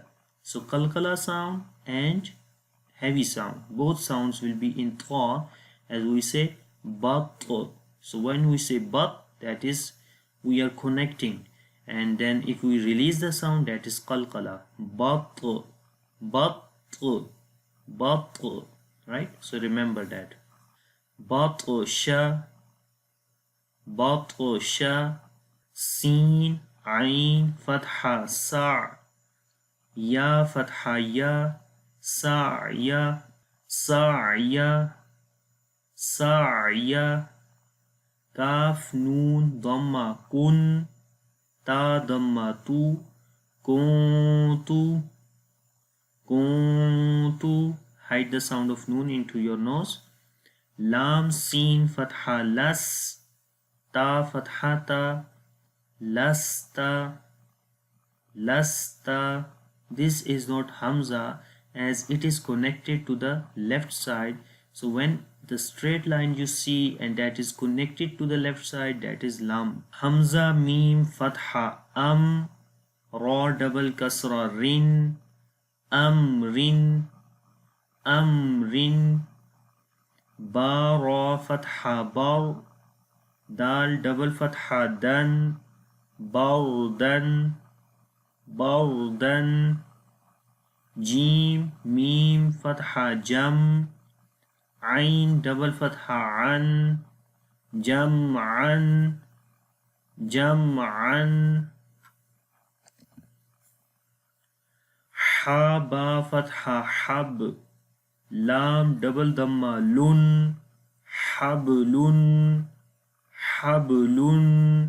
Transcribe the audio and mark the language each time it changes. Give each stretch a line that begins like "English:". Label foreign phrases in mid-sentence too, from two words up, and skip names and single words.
English: So qalqala sound and heavy sound, both sounds will be in Ta, as we say Bat. So when we say Bat, that is we are connecting, and then if we release the sound, that is qalqala. Bat, right? So remember that.
Arabic: بطش بطش سين عين فتحة سع يا فتحة يا سعيا سعيا سعيا كاف نون ضمة كن تا ضمة تو كنت كنت.
English: Hide the sound of noon into your nose.
Arabic: لام سين فتحة لَس تاء فتحتا لستَ لستَ.
English: This is not hamza as it is connected to the left side. So when the straight line you see and that is connected to the left side, that is lam.
Arabic: همزة ميم فتحة راء double كسرة رٍ أمرٍ أمرٍ. باء راء فتحة بَر دال double فتحة دًا بردًا بردًا. جيم ميم فتحة جَم عين double فتحة عًا جمعًا جمعًا. حاء باء فتحة حَب لام double ضمة لٌ حبلٌ حبلٌ.